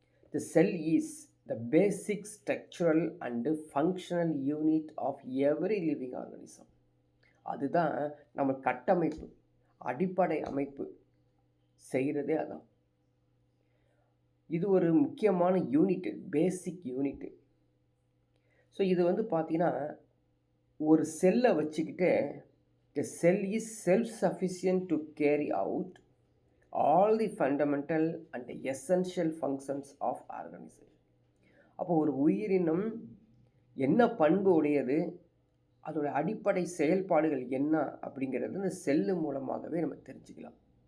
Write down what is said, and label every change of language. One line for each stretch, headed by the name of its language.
English: The cell is the basic structural and functional unit of every living organism.
Tamil: அதுதான் நம்ம கட்டமைப்பு, அடிப்படை அமைப்பு செய்கிறதே அதான். இது ஒரு முக்கியமான யூனிட்டு, பேசிக் யூனிட்டு. ஸோ இது பார்த்திங்கன்னா ஒரு செல்லை வச்சுக்கிட்டு
English: the cell is self-sufficient to carry out all the fundamental and essential functions of organism.
Tamil: அப்போ ஒரு உயிரினம் என்ன பண்பு உடையது, அதோட அடிப்படை செயல்பாடுகள் என்ன அப்படிங்கிறது இந்த செல்லு மூலமாகவே நம்ம தெரிஞ்சுக்கலாம்.